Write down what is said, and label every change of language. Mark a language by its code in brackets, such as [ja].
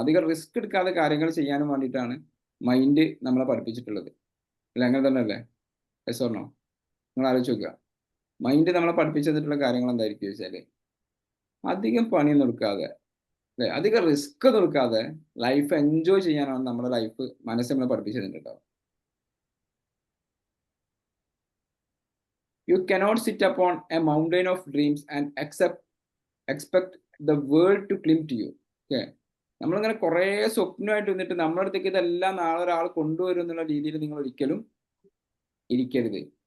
[ml] അധികം റിസ്ക് എടുക്കാതെ കാര്യങ്ങൾ ചെയ്യാനും വേണ്ടിയിട്ടാണ് മൈൻഡ് നമ്മളെ പഠിപ്പിച്ചിട്ടുള്ളത്. അല്ല അങ്ങനെ തന്നെ അല്ലേ? [en] Yes or no? [ml] നിങ്ങൾ ആലോചിച്ച് നോക്കുക. മൈൻഡ് നമ്മളെ പഠിപ്പിച്ചു തന്നിട്ടുള്ള കാര്യങ്ങൾ എന്തായിരിക്കും വെച്ചാൽ അധികം പണിയൊന്നും എടുക്കാതെ അല്ലെ, അധികം റിസ്ക് ഒന്നും എടുക്കാതെ ലൈഫ് എൻജോയ് ചെയ്യാനാണ് നമ്മുടെ ലൈഫ് മനസ്സ് നമ്മളെ പഠിപ്പിച്ചു തന്നിട്ടുണ്ടാവും. [en] You cannot sit upon a mountain of dreams and expect the world to cling to you. Okay. [ml] നമ്മളിങ്ങനെ കുറേ സ്വപ്നമായിട്ട് വന്നിട്ട് നമ്മുടെ അടുത്തേക്ക് ഇതെല്ലാം നാളെ ഒരാൾ കൊണ്ടുവരും എന്നുള്ള രീതിയിൽ നിങ്ങൾ ഒരിക്കലും ഇരിക്കരുത്.